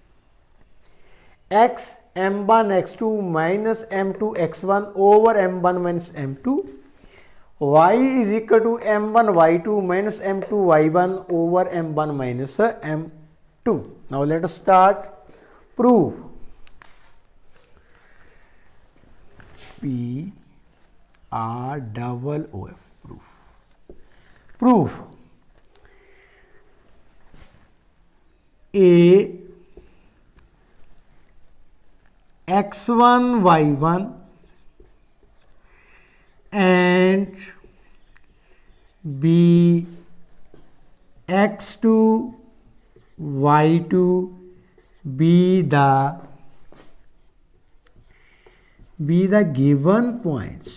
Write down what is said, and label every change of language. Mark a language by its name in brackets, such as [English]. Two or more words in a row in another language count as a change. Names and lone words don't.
[English] x m1 x2 minus m2 x1 over m1 minus m2, y is equal to m1 y2 minus m2 y1 over m1 minus m2. Now let us start. Prove. P R double O F. Proof. Proof. A x1 y1 and B x2 y2 be the given points.